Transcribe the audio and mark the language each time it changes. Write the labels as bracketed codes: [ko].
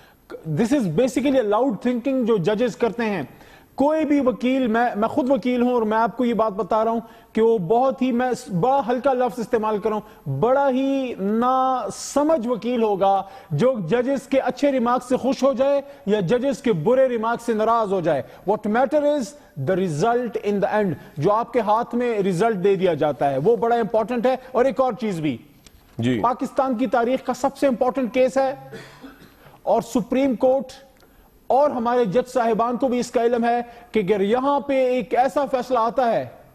[en] this is basically loud thinking [ur] جو ججز کرتے ہیں. کوئی بھی وکیل, میں خود وکیل ہوں اور میں آپ کو یہ بات بتا رہا ہوں کہ وہ بہت ہی, میں بڑا ہلکا لفظ استعمال کروں, بڑا ہی نا سمجھ وکیل ہوگا جو ججز کے اچھے ریمارکس سے خوش ہو جائے یا ججز کے برے ریمارکس سے ناراض ہو جائے. [en] What matter is the result in the end. [ur] جو آپ کے ہاتھ میں ریزلٹ دے دیا جاتا ہے وہ بڑا امپورٹنٹ ہے. اور ایک اور چیز بھی, پاکستان کی تاریخ کا سب سے امپورٹنٹ کیس ہے اور سپریم کورٹ اور ہمارے جج صاحبان کو بھی اس کا علم ہے کہ اگر یہاں پہ ایک ایسا فیصلہ آتا ہے